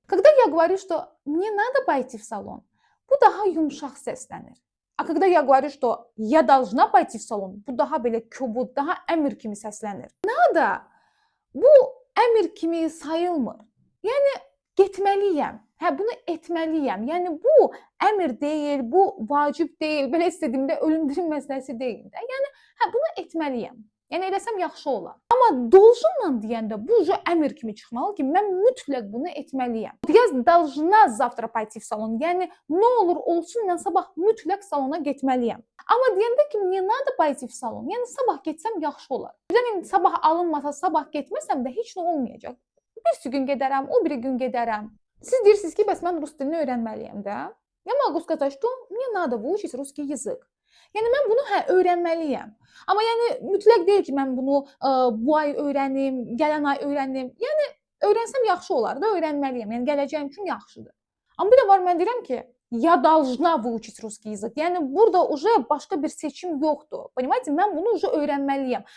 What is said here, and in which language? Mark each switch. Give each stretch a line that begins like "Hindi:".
Russian: Когда я говорю, что мне надо пойти в салон,
Azerbaijani: bu daha yumşaq səslənir.
Russian: A когда я говорю, что я должна пойти в салон,
Azerbaijani: bu daha belə kobud, daha əmr kimi səslənir. Надо bu əmr kimi sayılmır. Yəni getməliyəm. Bunu etməliyəm. Yəni bu əmr deyil, bu vacib deyil. Belə istədiyimdə ölüm-dirim məsələsi deyil də. Yəni bunu etməliyəm. Yəni eləsəm yaxşı olar. Amma долженla deyəndə bu əmr kimi çıxmalı ki, mən mütləq bunu etməliyəm.
Russian: Я должна завтра пойти в салон.
Azerbaijani: Yəni nə olur olsun mən sabah mütləq salona getməliyəm. Amma deyəndə ki,
Russian: мне надо пойти в салон.
Azerbaijani: Yəni sabah getsəm yaxşı olar. Yəni sabah alınmasa, sabah getməsəm də heç nə olmayacaq. Bir gün gedərəm, o biri gün gedərəm. Siz deyirsiniz ki, bəs mən rus dilini öyrənməliyəm də.
Russian: Я могу сказать, что мне надо выучить русский язык.
Azerbaijani: Yəni mən bunu öyrənməliyəm. Amma yəni mütləq deyil ki, mən bunu bu ay öyrənim, gələn ay öyrənim. Yəni öyrənsəm yaxşı olar da, öyrənməliyəm. Yəni gələcəyim üçün yaxşıdır. Amma bir də var mən deyirəm ki,
Russian: я должна выучить русский язык.
Azerbaijani: Yəni burada başqa bir seçim yoxdur.
Russian: Понимаете?
Azerbaijani: Mən bunu öyrənməliyəm.